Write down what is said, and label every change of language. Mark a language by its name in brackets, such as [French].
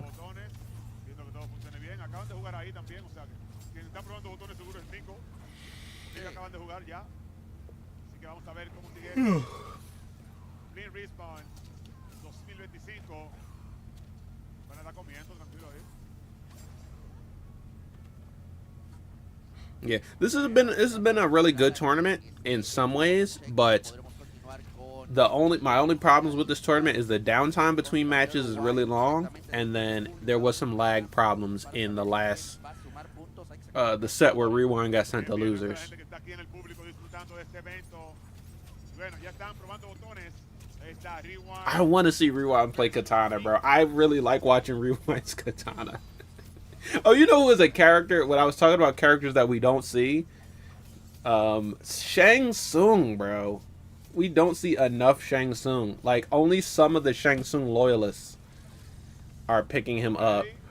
[Spanish] Botones, viendo que todo funcione bien. Acaban de jugar ahí también, o sea que quien está probando botones seguro es Nico. Ellos acaban de jugar ya. Así que vamos a ver cómo sigue esto. Blink Respawn 2025. Van a estar comiendo, tranquilo ahí. [English] Yeah, this has been a really good tournament in some ways, but [Spanish] Podremos continuar con [English] my only problems with this tournament is the downtime between matches is really long, and then there was some lag problems in the last [Spanish] va a sumar puntos. Hay que sacar [English] the set where Rewind got sent to [Spanish] Bien, la [English] losers. [Spanish] gente que está aquí en el público disfrutando de este evento. Bueno, ya están probando botones. Ahí está Rewind. [English] I want to see Rewind play Katana, bro. I really like watching Rewind's Katana. Oh, you know who is a character? When I was talking about characters that we don't see, Shang Tsung, bro. We don't see enough Shang Tsung. Like, only some of the Shang Tsung loyalists are picking him up.